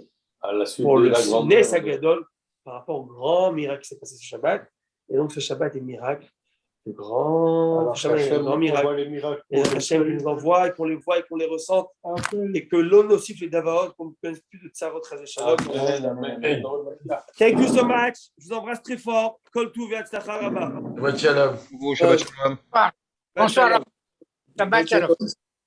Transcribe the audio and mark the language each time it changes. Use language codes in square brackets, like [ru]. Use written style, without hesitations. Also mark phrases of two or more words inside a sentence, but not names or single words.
[fr] À la suite pour de le la grande [he] נס הגדול, [fr] par rapport au grand miracle qui s'est passé ce Shabbat. Et donc ce Shabbat est miracle. Le grand miracle. Et Hachem nous envoie et qu'on les voit et qu'on les ressente. Et que l'on aussi fait d'Avaot, qu'on ne connaisse plus de Tsarot Shalom. [en] Thank you so much. [fr] Je vous embrasse très fort. [he] כל טוב והצלחה רבה. שבת שלום. שבת שלום. [fr] Bonsoir. [he] שבת שלום.